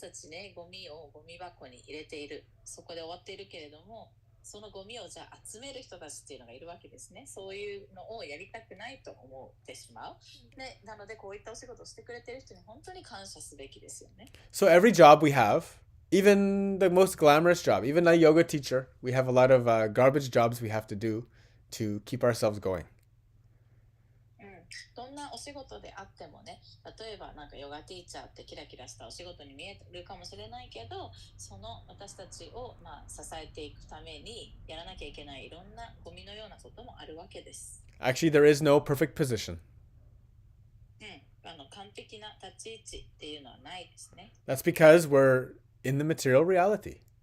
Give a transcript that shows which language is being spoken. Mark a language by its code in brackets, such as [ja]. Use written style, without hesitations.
[ja] たちね、ゴミをゴミ箱に入れている。そこで終わっているけれども、そのゴミをじゃあ集める人たちっていうのがいるわけですね。そういうのをやりたくないと思ってしまう。で、なのでこういったお仕事をしてくれてる人に本当に感謝すべきですよね。 [en] So every job we have, even the most glamorous job, even a yoga teacher, we have a lot of garbage jobs we have to do to keep ourselves going. [ja] どんなお仕事であってもね、例えばなんかヨガティーチャーってキラキラしたお仕事に見えるかもしれないけど、その私たちを支えていくためにやらなきゃいけないいろんなゴミのようなこともあるわけです。 [en] Actually, there is no perfect position. [ja] 完璧な立ち位置っていうのはないですね。 [en] That's because we're in the material reality.